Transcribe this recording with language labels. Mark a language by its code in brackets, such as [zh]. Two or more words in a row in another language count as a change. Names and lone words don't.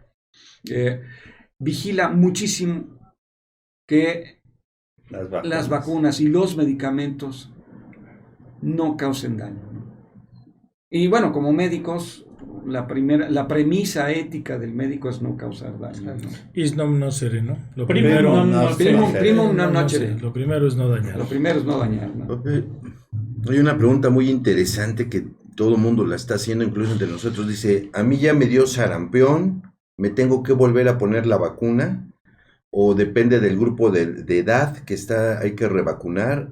[es] Vigila muchísimo que las vacunas y los medicamentos no causen daño, ¿no? Y bueno, como médicos, la premisa ética del médico es no causar daño, ¿no? [la] Is non nocere, [es] ¿no? Lo [la] Primum [es] primero, [la] non Primum nocere. non [es] no [la] nocere. nocere. [es] Lo primero es no dañar. Lo primero es no dañar, ¿no? Hay una pregunta muy interesante que todo el mundo la está haciendo, incluso entre nosotros. Dice, a mí ya me dio sarampión, ¿me tengo que volver a poner la vacuna? ¿O depende del grupo de edad que hay que revacunar?